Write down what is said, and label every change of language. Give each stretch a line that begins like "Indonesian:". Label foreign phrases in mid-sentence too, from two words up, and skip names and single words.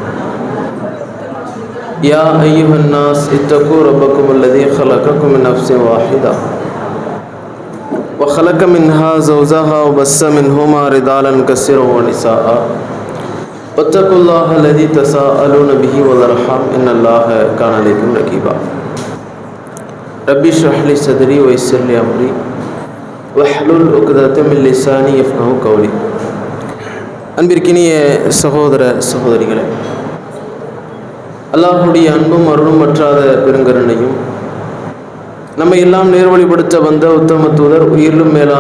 Arabic: يا أيها الناس اتقوا ربكم الذي خلقكم من نفس واحدة وخلق منها زوجها وبث منهما رجالا كثيرا ونساء واتقوا الله الذي تساءلون به والأرحام إن الله كان عليكم رقيبا. ربي اشرح لي صدري ويسر لي أمري واحلل عقدة من لساني يفقهوا قولي.
Tamil: அன்பிற்கினிய சகோதர சகோதரிகளே, அல்லாஹ்வுடைய அன்பும் அருளும் மற்றாத பெருங்கருணையும் நம்மை எல்லாம் நேர்வழிப்படுத்த வந்த உத்தம தூதர் உயிரிலும் மேலான